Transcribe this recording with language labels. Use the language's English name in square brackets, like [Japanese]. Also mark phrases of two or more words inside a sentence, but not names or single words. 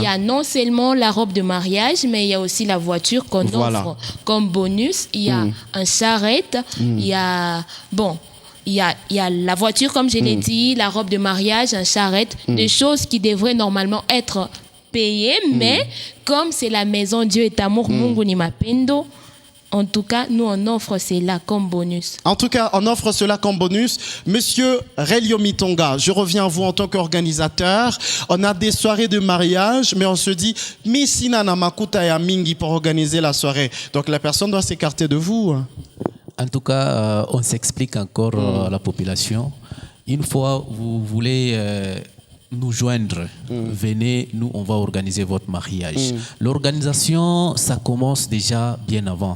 [French] Il y a non seulement la robe de mariage, mais il y a aussi la voiture qu'on offre comme bonus. Il y a un charrette, il y a la voiture, comme je l'ai dit, la robe de mariage, un charrette, des choses qui devraient normalement être payées, mais comme c'est la maison Dieu est amour, [Swahili] Mungu ni mapendo, [French] en tout cas, nous, on offre cela comme bonus. En tout cas, on offre cela comme bonus. Monsieur Relio Mitonga, je reviens à vous en tant qu'organisateur. On a des soirées de mariage, mais on se dit, mais si [Lingala] nana makuta ya mingi [French] pour organiser la soirée. Donc la personne doit s'écarter de vous. En tout cas, on s'explique encore à la population. Une fois vous voulez nous joindre, venez, nous on va organiser votre mariage. L'organisation, ça commence déjà bien avant.